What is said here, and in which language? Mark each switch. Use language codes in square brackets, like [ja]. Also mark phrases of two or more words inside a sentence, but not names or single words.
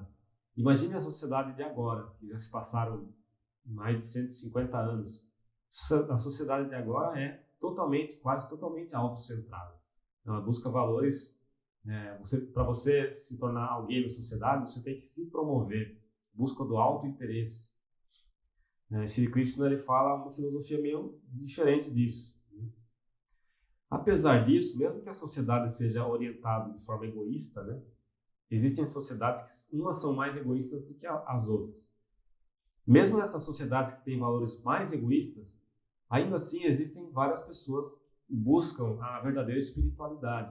[pt] Imagine a sociedade de agora, que já se passaram mais de 150 anos. A sociedade de agora é quase totalmente autocentrada. Ela busca valores. Para você se tornar alguém na sociedade, você tem que se promover, busca do autointeresse. Shri Krishna ele fala uma filosofia meio diferente disso. Apesar disso, mesmo que a sociedade seja orientada de forma egoísta, né, existem sociedades que umas são mais egoístas do que as outras. Mesmo nessas sociedades que têm valores mais egoístas, ainda assim existem várias pessoas que buscam a verdadeira espiritualidade.